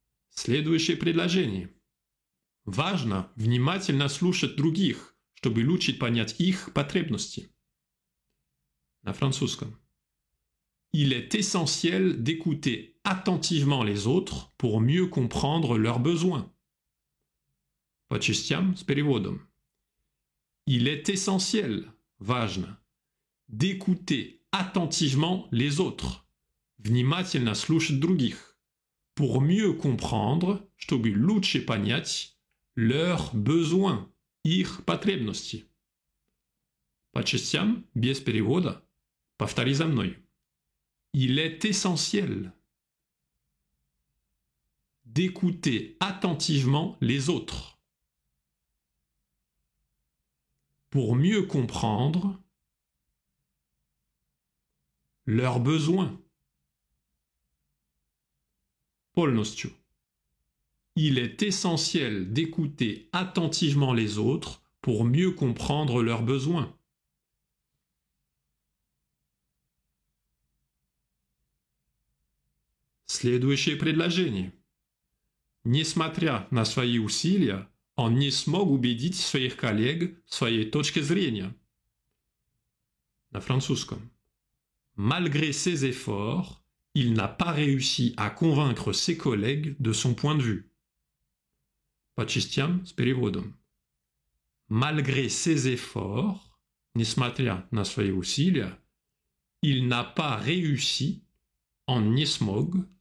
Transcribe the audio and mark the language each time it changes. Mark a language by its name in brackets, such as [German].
[Russian] Следующее предложение. Важно внимательно слушать других, чтобы лучше понять их потребности. На французском. [French] Il est essentiel d'écouter attentivement les autres pour mieux comprendre leurs besoins. [Russian] По частям с переводом. [French] Il est essentiel, [Russian] важно, [French] d'écouter attentivement les autres, [Russian] внимательно слушать других, [French] pour mieux comprendre, [Russian] чтобы лучше понять [French] leurs besoins, [Russian] их потребности. По частям, без перевода, повтори за мной. [French] Il est essentiel d'écouter attentivement les autres pour mieux comprendre leurs besoins. [Russian] Полностью. [French] Il est essentiel d'écouter attentivement les autres pour mieux comprendre leurs besoins. [Russian] Следующее предложение. Несмотря на свои усилия, он не смог убедить своих коллег в своей точке зрения. На французском. [French] Malgré ses efforts, il n'a pas réussi à convaincre ses collègues de son point de vue. [Russian] По частям с переводом. [French] Malgré ses efforts, [Russian] несмотря на свои усилия, [French] il n'a pas réussi, [Russian] он не смог,